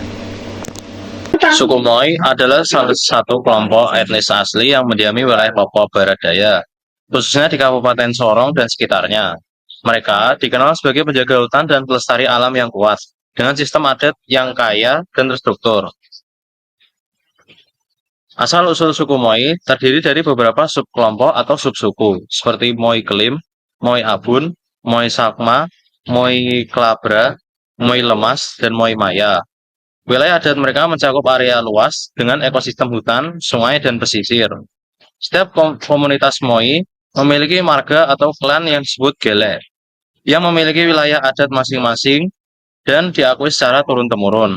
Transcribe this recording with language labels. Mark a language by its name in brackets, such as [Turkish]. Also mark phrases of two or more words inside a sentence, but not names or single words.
[Indonesian] Suku Moi adalah salah satu kelompok etnis asli yang mendiami wilayah Papua Barat Daya, khususnya di Kabupaten Sorong dan sekitarnya. Mereka dikenal sebagai penjaga hutan dan pelestari alam yang kuat, dengan sistem adat yang kaya dan terstruktur. Asal-usul suku Moi terdiri dari beberapa subkelompok atau subsuku, seperti Moi Kelim, Moi Abun, Moi Sakma, Moi Klabra, Moi Lemas, dan Moi Maya. Wilayah adat mereka mencakup area luas dengan ekosistem hutan, sungai, dan pesisir. Setiap komunitas Moi memiliki marga atau klan yang disebut Gele, yang memiliki wilayah adat masing-masing dan diakui secara turun-temurun.